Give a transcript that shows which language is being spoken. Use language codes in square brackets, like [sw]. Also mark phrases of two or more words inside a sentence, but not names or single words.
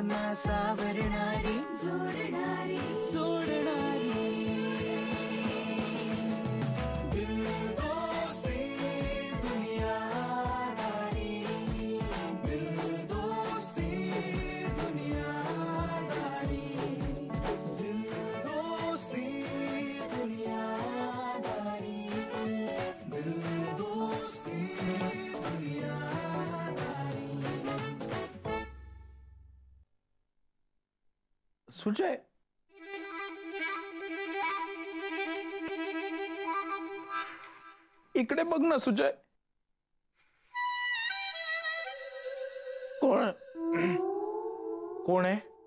[mr] सावरणारी जोडणारी सोडणारी दिल दोस्ती दुनियादारी दिल दोस्ती दुनियादारी दिल दोस्ती दुनियादारी दिल दोस्ती दुनियादारी. सुजय, इकडे बघ ना सुजय. कोण कोण आहे?